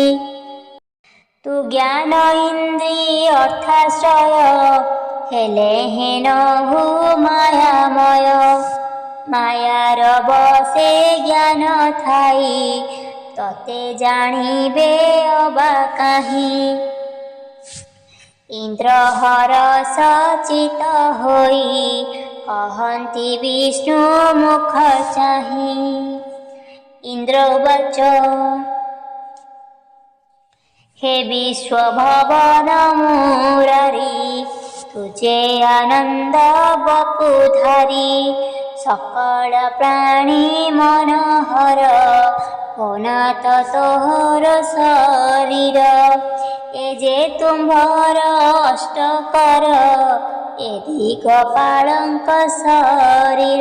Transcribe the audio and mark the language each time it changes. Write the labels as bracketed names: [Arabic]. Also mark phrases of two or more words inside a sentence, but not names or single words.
[Odia] ତୁ ଜ୍ଞାନ ଇନ୍ଦ୍ରିୟ ଅର୍ଥାଶ୍ରୟ, ହେଲେ ହେନ ହୁ ମାୟାମୟ। ମାୟାର ବଶେ ଜ୍ଞାନ ଥାଇ, ତତେ ଜାଣିବେ ଅବା କାହି। ଇନ୍ଦ୍ରହର ସଚିତ ହୋଇ କହନ୍ତି ବିଷ୍ଣୁ ମୁଖ ଚାହିଁ। ଇନ୍ଦ୍ର ଉବାଚ ହେ ବିଶ୍ୱଭବନ ମୁରାରି ତୁଜେ ଆନନ୍ଦ ବପୁଧାରୀ ସକଳ ପ୍ରାଣୀ ମନୋହର ଅନାଥ ତୋହର ଶରୀର ଏ ଯେ ତୁମ୍ଭର ଅଷ୍ଟକର ଏ ଦିଗପାଳଙ୍କ ଶରୀର।